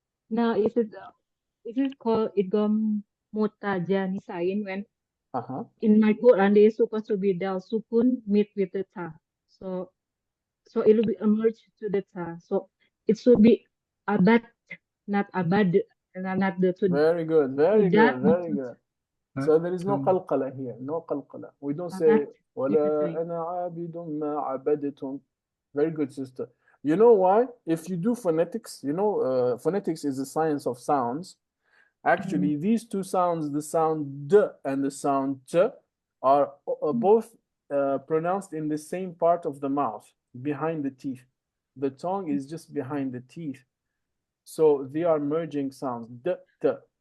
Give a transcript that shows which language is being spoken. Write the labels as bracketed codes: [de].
[en] Now, it is called idgham mutajanisain when in my Quran there is supposed to be dal sukun meet with the ta. So it will be merged to the ta. So it should be abad, not abad, not the two. Very good, very good, very good. So there is no qalqala here, no qalqala. We don't say [ar] وَلَا أَنَا عَابِدٌ مَا عَبَدْتُمْ. [en] Very good, sister. You know why? If you do phonetics, you know, phonetics is the science of sounds. Actually, these two sounds, the sound d and the sound t, are both pronounced in the same part of the mouth, behind the teeth. The tongue is just behind the teeth. So they are merging sounds. D, t.